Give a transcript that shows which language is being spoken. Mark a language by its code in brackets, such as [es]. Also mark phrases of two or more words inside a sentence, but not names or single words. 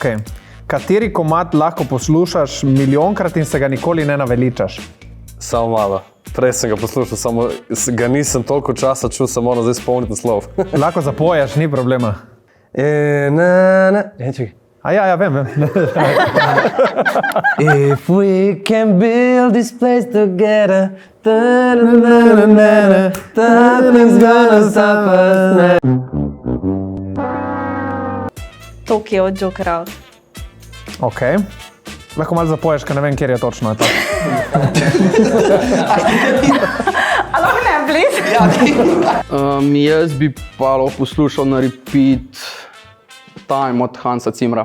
[sl] Kateri komad lahko poslušaš milijonkrat in se ga nikoli ne naveličaš? Samo malo. Prej sem ga poslušal, samo ga nisem toliko časa čul, sem moral zdaj spomniti naslov. Lahko zapoješ, ni problema. Čekaj. Ja, vem. [en] If we can build this place together, nothing's gonna stop us. [sl] Tokio od Joker Out. Ok. Lahko malo zapoješ, ker ne vem, kjer je točno. Je A lahko ne, please? Jaz bi pa lahko poslušal na repeat Time od Hansa Zimra.